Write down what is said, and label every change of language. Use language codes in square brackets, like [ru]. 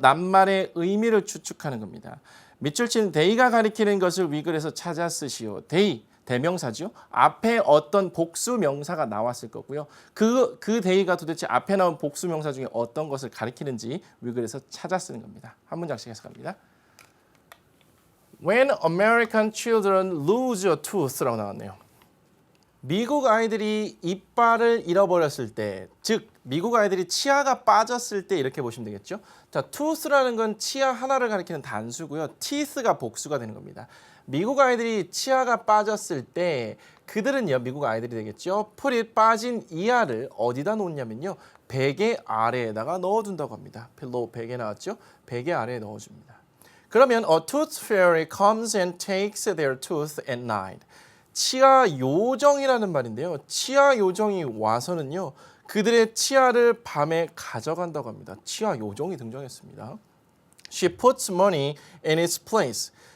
[ko] 낱말의 의미를 추측하는 겁니다. 밑줄 친 they가 가리키는 것을 위글에서 찾아 쓰시오. they, 대명사죠. 앞에 어떤 복수 명사가 나왔을 거고요. 그 they가 도대체 앞에 나온 복수 명사 중에 어떤 것을 가리키는지 위글에서 찾아 쓰는 겁니다. 한 문장씩 해석합니다. [en] When American children lose a tooth라고 나왔네요. [ko] 미국 아이들이 이빨을 잃어버렸을 때, 즉 미국 아이들이 치아가 빠졌을 때 이렇게 보시면 되겠죠. 자, tooth라는 건 치아 하나를 가리키는 단수고요. teeth가 복수가 되는 겁니다. 미국 아이들이 치아가 빠졌을 때 그들은요, 미국 아이들이 되겠죠. 풀이 빠진 이하를 어디다 놓냐면요, 베개 아래에다가 넣어둔다고 합니다. 필로우 베개 나왔죠? 베개 아래에 넣어줍니다. 그러면 [en] a tooth fairy comes and takes their tooth at night. [ko] 치아 요정이라는 말인데요. 치아 요정이 와서는요, 그들의 치아를 밤에 가져간다고 합니다. 치아 요정이 등장했습니다. [en] She puts money in its place.